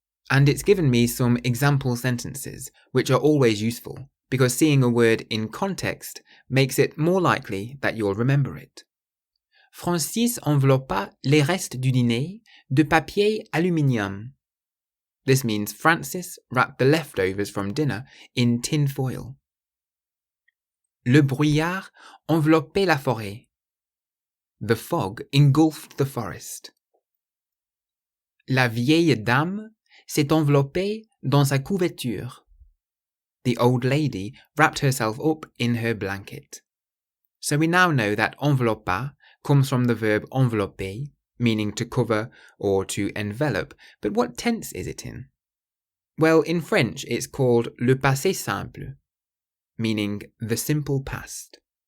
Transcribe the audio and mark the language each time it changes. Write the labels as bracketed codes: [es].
[en] And it's given me some example sentences, which are always useful, because seeing a word in context makes it more likely that you'll remember it. [fr] Francis enveloppa les restes du dîner de papier aluminium. [en] This means Francis wrapped the leftovers from dinner in tin foil. [fr] Le brouillard enveloppait la forêt. [en] The fog engulfed the forest. [fr] La vieille dame s'est enveloppée dans sa couverture. [en] The old lady wrapped herself up in her blanket. So we now know that enveloppa comes from the verb envelopper, meaning to cover or to envelop, but what tense is it in? Well, in French it's called le passé simple, meaning the simple past.